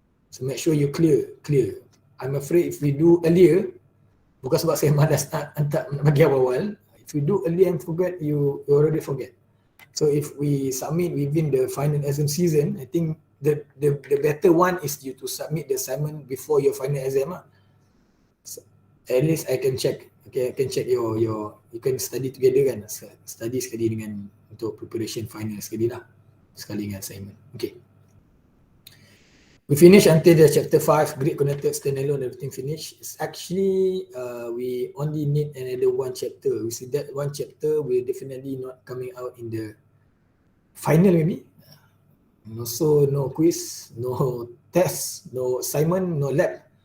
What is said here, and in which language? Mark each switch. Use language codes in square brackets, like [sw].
[en] So make sure you clear. I'm afraid if we do earlier, [ms] bukan sebab saya malas nak bagi awal, [en] if you do earlier and forget, you already forget. So if we submit within the final exam season, I think the better one is you to submit the assignment before your final exam. So at least I can check. Okay, I can check your you can study together kan. [ms] Study sekali dengan untuk preparation final sekali lah. Sekali dengan assignment. Okay. [en] We finish until the chapter 5, grid connected standalone, everything finished. It's actually we only need another one chapter. We see that one chapter will definitely not coming out in the final maybe. Also no quiz, no test, no assignment, no lab.